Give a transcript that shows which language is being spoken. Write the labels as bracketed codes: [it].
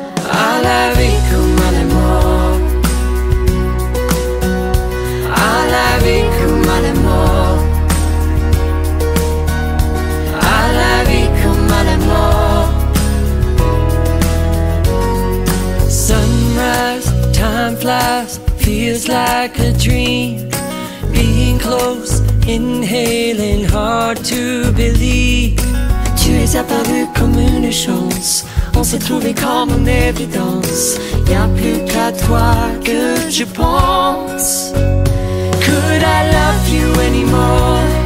[fr] À la vie comme à la mort, à la vie comme à la mort, à la vie comme à la mort. [en] Sunrise, time flies, feels like a dream. Being close, inhaling, hard to believe. [fr] Tu es apparu comme une chance, on s'est trouvé comme une évidence. Y'a plus qu'à toi que je pense. [en] Could I love you anymore?